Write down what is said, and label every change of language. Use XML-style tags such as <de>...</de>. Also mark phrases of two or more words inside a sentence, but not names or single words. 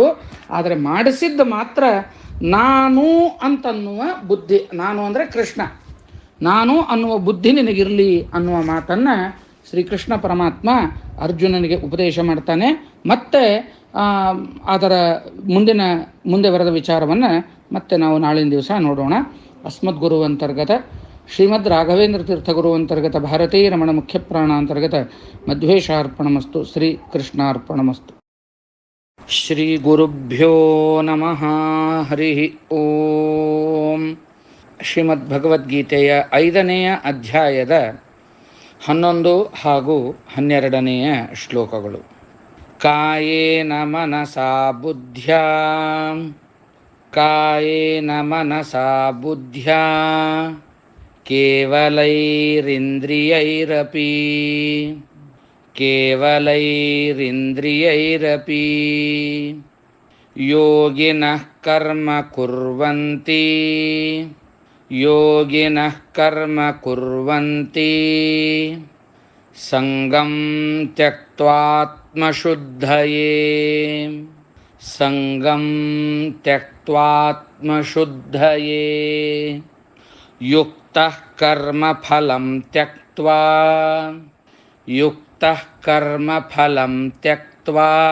<kn>ಆದರೆ ಮಾಡಿಸಿದ್ದು ಮಾತ್ರ ನಾನು ಅಂತನ್ನುವ ಬುದ್ಧಿ, ನಾನು ಅಂದರೆ ಕೃಷ್ಣ, ನಾನು ಅನ್ನುವ ಬುದ್ಧಿ ನಿನಗಿರಲಿ ಅನ್ನುವ ಮಾತನ್ನು ಶ್ರೀಕೃಷ್ಣ ಪರಮಾತ್ಮ ಅರ್ಜುನನಿಗೆ ಉಪದೇಶ ಮಾಡ್ತಾನೆ. ಮತ್ತೆ ಅದರ ಮುಂದೆ ಬರೆದ ವಿಚಾರವನ್ನು ಮತ್ತೆ ನಾವು ನಾಳಿನ ದಿವಸ ನೋಡೋಣ.</kn> <sa>ಅಸ್ಮದ್ ಗುರುವಂತರ್ಗತ ಶ್ರೀಮದ್ ರಾಘವೇಂದ್ರ ತೀರ್ಥಗುರುವಂತರ್ಗತ ಭಾರತೀಯ ರಮಣ ಮುಖ್ಯ ಪ್ರಾಣಾಂತರ್ಗತ ಮಧ್ವೇಶಾರ್ಪಣಮಸ್ತು. ಶ್ರೀ ಕೃಷ್ಣಾರ್ಪಣಮಸ್ತು. ಶ್ರೀ ಗುರುಭ್ಯೋ ನಮಃ. ಹರಿ ಓಂ.</sa> <kn>ಶ್ರೀಮದ್ ಭಗವದ್ಗೀತೆಯ 5ನೆಯ ಅಧ್ಯಾಯದ 11 ಹಾಗೂ 12ನೆಯ ಶ್ಲೋಕಗಳು.</kn> <sa>ಕಾಯೇನ ಮನಸಾ ಬುದ್ಧ್ಯಾ ಕೇವಲೈರಿಂದ್ರಿಯೈರಪಿ ಯೋಗಿನಃ ಕರ್ಮ ಕುರ್ವಂತಿ ಸಂಗಂ ತ್ಯಕ್ತ್ವಾತ್ಮಶುದ್ಧಯೇ ಯುಕ್ತಃ ಕರ್ಮಫಲಂ ತ್ಯಕ್ತ್ವಾ</sa>